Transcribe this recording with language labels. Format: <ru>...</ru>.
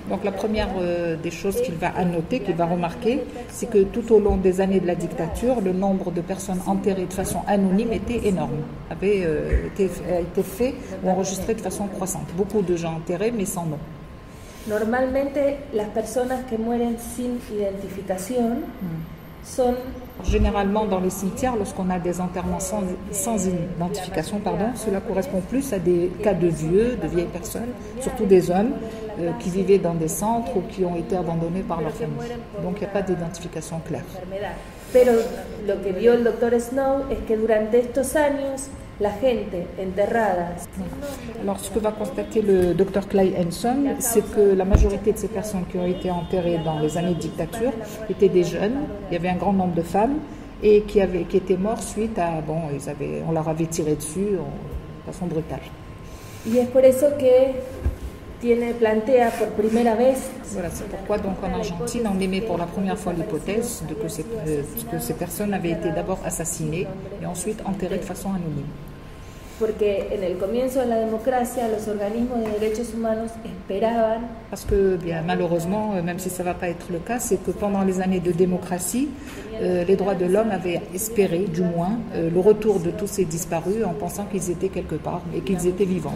<fr>Donc la première des choses qu'il va annoter, qu'il va remarquer, c'est que tout au long des années de la dictature, le nombre de personnes enterrées de façon anonyme était énorme, avait été fait ou enregistré de façon croissante. Beaucoup de gens enterrés mais sans nom.</fr> <es>Normalmente las personas que mueren sin identificación son.</es> <fr>Généralement dans les cimetières, lorsqu'on a des enterrements sans identification, cela correspond plus à des cas de vieilles personnes, surtout des hommes qui vivaient dans des centres ou qui ont été abandonnés par leur famille. Donc il n'y a pas d'identification claire.</fr> <es>Pero lo que vio el doctor Snow es que durante estos años la gente enterrada.</es> <fr>Alors ce que va constater le docteur Clyde Henson, c'est que la majorité de ces personnes qui ont été enterrées dans les années de dictature étaient des jeunes. Il y avait un grand nombre de femmes et qui étaient morts suite à on leur avait tiré dessus de façon brutale.</fr> <es>Y es por eso que plantea por primera vez.</es> <fr>Voilà, c'est pourquoi donc en Argentine on émet pour la première fois l'hypothèse que ces personnes avaient été d'abord assassinées et ensuite enterrées de façon anonyme.</fr> <es>Porque en el comienzo de la democracia los organismos de derechos humanos esperaban.</es> <fr>Parce que bien malheureusement, même si ça va pas être le cas, c'est que pendant les années de démocratie, les droits de l'homme avaient espéré, du moins, le retour de tous ces disparus en pensant qu'ils étaient quelque part et qu'ils étaient vivants.</fr>